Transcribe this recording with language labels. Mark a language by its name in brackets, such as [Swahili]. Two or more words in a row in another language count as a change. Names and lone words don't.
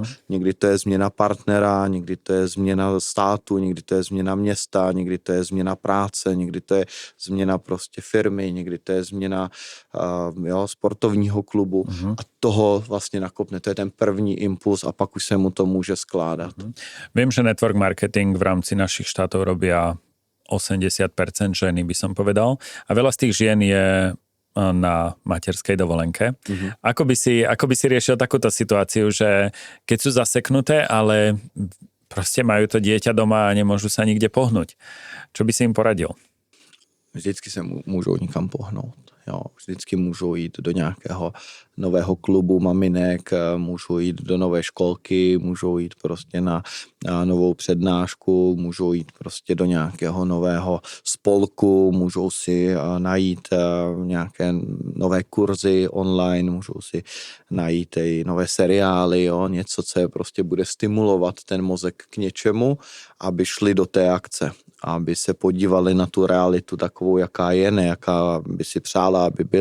[Czech] Někdy to je změna partnera, někdy to je změna státu, někdy to je změna města, někdy to je změna práce, někdy to je změna prostě firmy, někdy to je změna sportovního klubu a toho vlastně nakopne. To je ten první impuls a pak už se mu to může skládat. [Slovak] Viem, že [English] network marketing [Slovak] v rámci našich štátov robia 80% ženy, by som povedal. A veľa z tých žien je na materskej dovolenke. Ako by si riešil takúto situáciu, že keď sú zaseknuté, ale proste majú to dieťa doma a nemôžu sa nikde pohnúť? Čo by si im poradil? [Czech] Vždycky se můžou nikam pohnout. Jo. Vždycky můžou jít do nějakého nového klubu maminek, můžou jít do nové školky, můžou jít prostě na novou přednášku, můžou jít prostě do nějakého nového spolku, můžou si najít nějaké nové kurzy online, můžou si najít i nové seriály, jo, něco, co je prostě bude stimulovat ten mozek k něčemu, aby šli do té akce, aby se podívali na tu realitu takovou, jaká je, ne jaká by si přála, aby